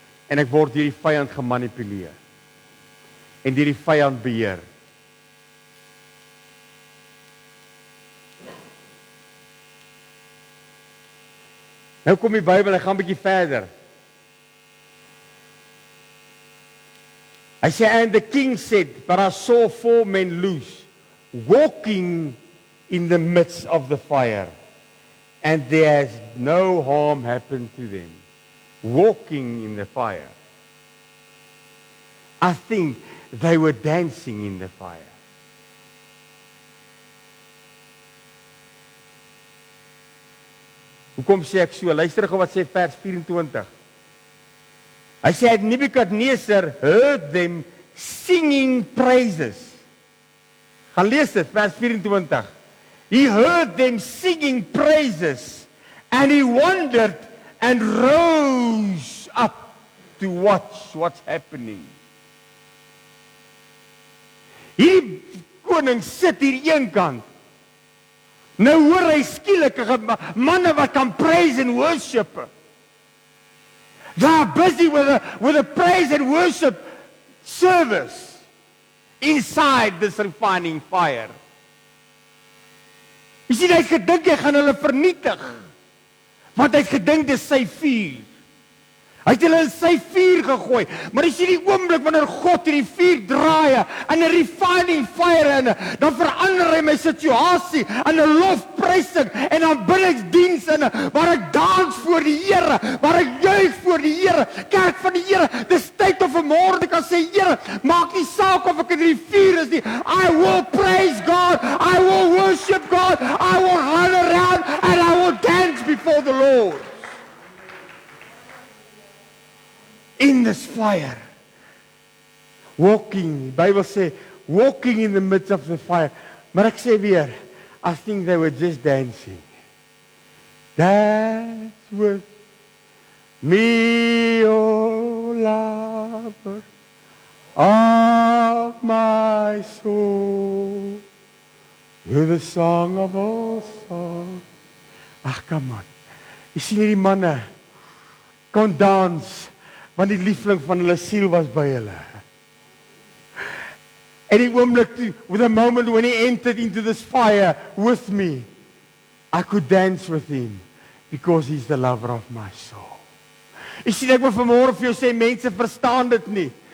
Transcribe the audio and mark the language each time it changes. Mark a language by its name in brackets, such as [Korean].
[Afrikaans] En ek word deur die vyand gemanipuleer. En deur die vyand beheer. Nou kom die Bybel, ek gaan 'n bietjie verder. Hy sê, [English] and the king said, but I saw 4 men loose, walking in the midst of the fire, and there has no harm happened to them. Walking in the fire. I think they were dancing in the fire. [Afrikaans] Hoekom sê ek so? Luister gou wat sê vers 24. Hy sê, [English] Nebuchadnezzar heard them singing praises. [Afrikaans] Gaan lees dit, vers 24. [English] He heard them singing praises, and he wondered and rose up to watch what's happening. [Afrikaans] Hierdie koning sit hier een kant. Nou hoor hy skielike manne wat kan [English] praise and worship. They are busy with a praise and worship service inside this refining fire. [Afrikaans] Jy sien, hy het gedink hy gaan hulle vernietig, want hy het gedink dis sy vuur. Hy het hulle in sy vuur gegooi, maar jy sien die oomblik wanneer God in die vuur draai, en 'n refining fire in, dan verander hy my situasie, in 'n lofprysing, en aanbiddingsdiens in, waar ek dans voor die Here, waar ek juig voor die Here, kerk van die Here, dis tyd om vanmôre te kan sê, Here, maak nie saak of ek in die vuur is nie, [English] I will praise God, I will worship God, I will run around, and I will dance before the Lord. In this fire, walking, the Bible says, walking in the midst of the fire. [Afrikaans] Maar ek sê weer, [English] I think they were just dancing. Dance with me, O lover of my soul, with a song of all songs. Ag, come on. [Afrikaans] Jy sien hierdie manne kon dans, want die liefling van hulle siel was by hulle. [English] And [Afrikaans] die oomblik, [English] with a moment when he entered into this fire with me, I could dance with him, because he's the lover of my soul. [Afrikaans] Ek sien, ek wil vanmôre vir jou sê, mense verstaan dit nie.